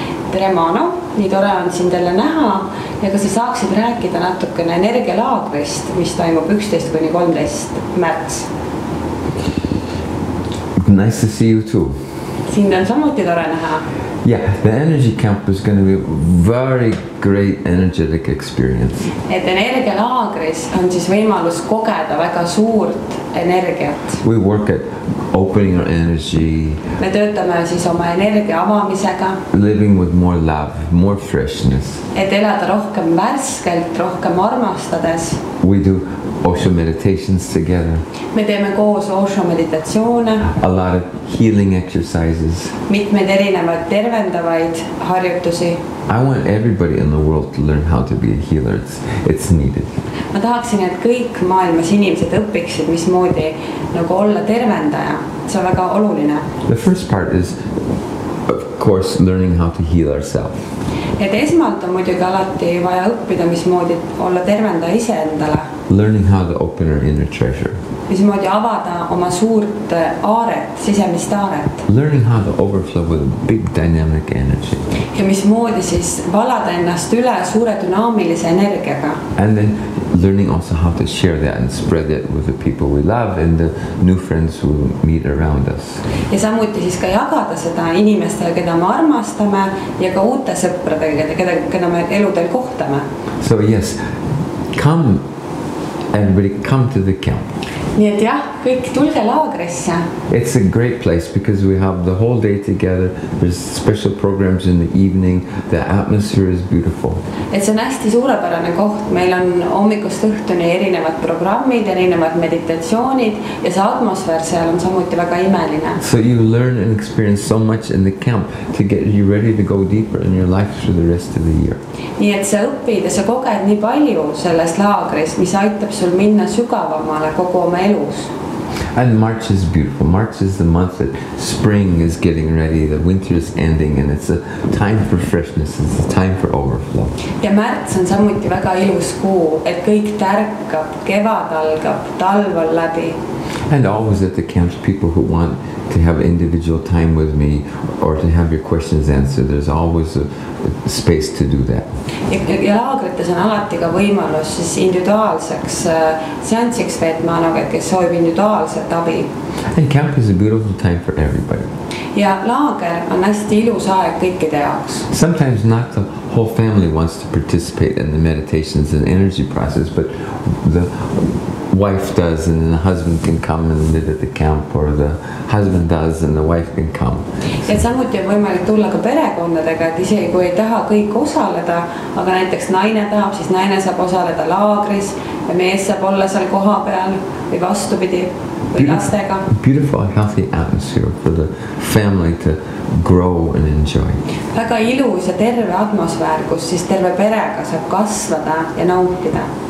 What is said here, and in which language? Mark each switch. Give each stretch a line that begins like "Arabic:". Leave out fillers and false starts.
Estonian: Tere Mano, nii tore on sind jälle näha ja kas sa saaksid rääkida natukene energialaagrist, mis toimub 11 kuni 13 märts.
English: Nice to see you too.
Estonian: Sind on samuti tore näha.
English: Yeah, the energy camp is going to be a very great energetic experience.
Estonian: Et energialaagris on siis võimalus kogeda väga suurt energiat.
English: We work at opening our energy.
Estonian: Me töötame siis oma energia avamisega.
English: Living with more love, more freshness.
Estonian: Et elada rohkem värskelt, rohkem armastades.
English: We do Osho meditations together.
Estonian: Me teeme koos Osho meditatsioone.
English: A lot of healing exercises.
Estonian: Mitmeid erinevaid tervendavaid harjutusi.
English: I want everybody in the world to learn how to be a healer. It's needed.
Estonian: Ma tahaksin, et kõik maailmas inimesed õpiksid, mismoodi nagu olla tervendaja. See on väga oluline.
English: The first part is, of course, learning how to heal ourselves.
Estonian: Et esmalt on muidugi alati vaja õppida, mismoodi olla tervendaja iseendale.
English: Learning how to open our inner treasure.
Estonian: Mismoodi avada oma suurt aaret, sisemist aaret.
English: Learning how to overflow with a big dynamic energy.
Estonian: Ja mismoodi siis valada ennast üle suure dünaamilise energiaga.
English: And then learning also how to share that and spread it with the people we love and the new friends who meet around us.
Estonian: Ja samuti siis ka jagada seda inimestele, keda me armastame ja ka uute sõpradega, keda me eludel kohtame.
English: So yes, come, everybody come to the camp.
Estonian: Nii et jah, kõik tulge laagrisse.
English: It's a great place because we have the whole day together. There's special programs in the evening. The atmosphere is beautiful.
Estonian: Et see on hästi suurepärane koht. Meil on hommikust õhtuni erinevad programmid, erinevad meditatsioonid ja see atmosfäär seal on samuti väga imeline.
English: So you learn and experience so much in the camp to get you ready to go deeper in your life for the rest of the year.
Estonian: Nii et sa õpid ja sa koged nii palju selles laagris, mis aitab sul minna sügavamale kogu oma elus.
English: And March is beautiful. March is the month that spring is getting ready, the winter is ending, and it's a time for freshness, it's a time for overflow.
Estonian: Ja märts on samuti väga ilus kuu, et kõik tärkab, kevad algab, talv on läbi.
English: And always at the camps, people who want to have individual time with me or to have your questions answered, there's always a space to do that.
Estonian: Ja laagrites on alati ka võimalus siis individuaalseks seansiks veetma, kes soovib individuaalset abi.
English: And camp is a beautiful time for everybody.
Estonian: Ja laager on hästi ilus aeg kõikide jaoks.
English: Sometimes not the whole family wants to participate in the meditations and energy process, but the wife does and the husband can come and live at the camp, or the husband does and the wife can come.
Estonian: Ja samuti on võimalik tulla ka perekondadega, et isegi kui ei taha kõik osaleda, aga näiteks naine tahab, siis naine saab osaleda laagris ja mees saab olla seal koha peal või vastupidi või lastega.
English: Beautiful, healthy atmosphere for the family to grow and enjoy.
Estonian: Väga ilus ja terve atmosfäär, kus siis terve perega saab kasvada ja nautida.